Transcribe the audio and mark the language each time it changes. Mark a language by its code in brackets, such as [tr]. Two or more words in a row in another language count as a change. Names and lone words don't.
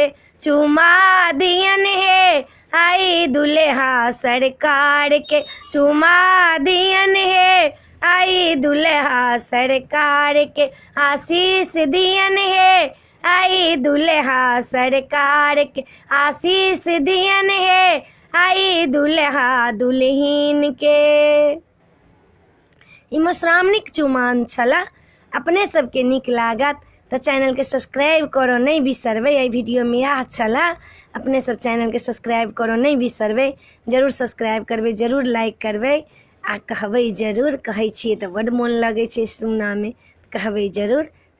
[mai] चुमा दियन है आई दुल्हा सरकार के, चुमा दियन है आई दुल्हा सरकार के। आशीष दियन है आई दुल्हा सरकार के, आशीष दियन है आई दुल्हा दुल्हन के। ई मधुश्रावणीक चुमान छला। अपने सबके नीक लागत तो चैनल के सब्सक्राइब करो नहीं बिसरबे। एहि वीडियो में यह छला, अपने सब चैनल के सब्सक्राइब करो नहीं बिसरबे। जरूर सब्सक्राइब करबे, जरूर लाइक करबे आ कहबे जरूर। कहै छियै तो बड़ मोन लगे छै सुना में, कहबे जरूर।